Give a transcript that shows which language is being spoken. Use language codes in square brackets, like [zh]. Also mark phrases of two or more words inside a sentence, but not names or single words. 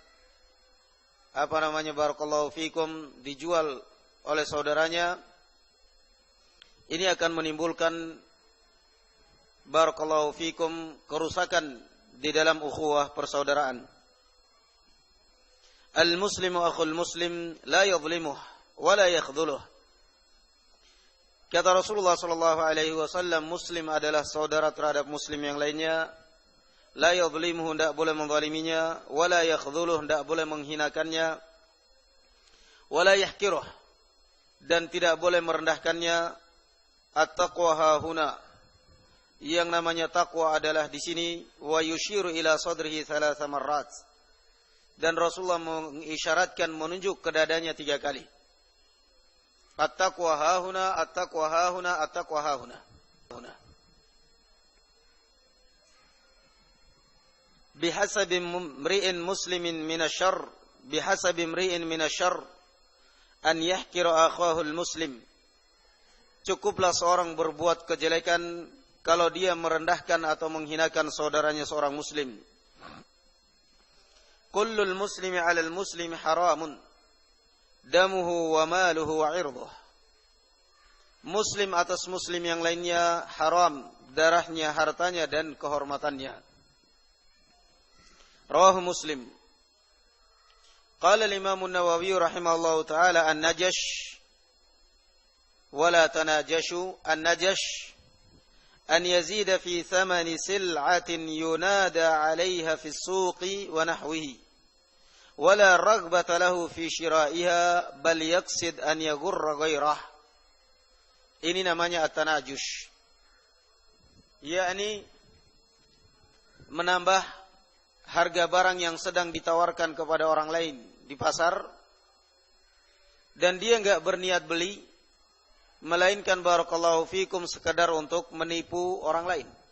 [ar] بارك الله فيكم [id] dijual oleh saudaranya, ini akan menimbulkan [ar] بارك الله فيكم [id] kerusakan di dalam ukhuwah persaudaraan. [ar] المسلم أخو المسلم لا يظلمه ولا يخذله. [id] Kata Rasulullah [ar] صلى الله عليه وسلم, [id] muslim adalah saudara terhadap muslim yang lainnya. [ar] لا يظلمه, [id] tidak boleh menzaliminya, [ar] ولا يخذله, [id] tidak boleh menghinakannya, [ar] ولا يحقره, [id] dan tidak boleh merendahkannya. [ar] التقوى هاهنا, [id] yang namanya takwa adalah di sini. [ar] ويشير إلى صدره ثلاث مرات, [id] dan Rasulullah mengisyaratkan, menunjuk ke dadanya 3 kali. [ar] التقوى هاهنا التقوى هاهنا التقوى هاهنا. بحسب امرئ مسلم من الشر بحسب امرئ من الشر أن يحقر أخاه المسلم. [id] Cukuplah seorang berbuat kejelekan kalau dia merendahkan atau menghinakan saudaranya seorang muslim. [ar] كل المسلم على المسلم حرام دمه وماله وعرضه. [id] Muslim atas muslim yang lainnya haram darahnya, hartanya, dan kehormatannya. [ar] رواه مسلم. قال الإمام النووي رحمه الله تعالى النجش ولا تناجشوا. النجش أن يزيد في ثمن سلعة ينادى عليها في السوق ونحوه ولا رغبة له في شرائها بل يقصد أن يغر غيره. [id] Ini namanya at-tanajush, yakni menambah harga barang yang sedang ditawarkan kepada orang lain di pasar dan dia enggak berniat beli, melainkan [ar] بارك الله فيكم [id] sekadar untuk menipu orang lain.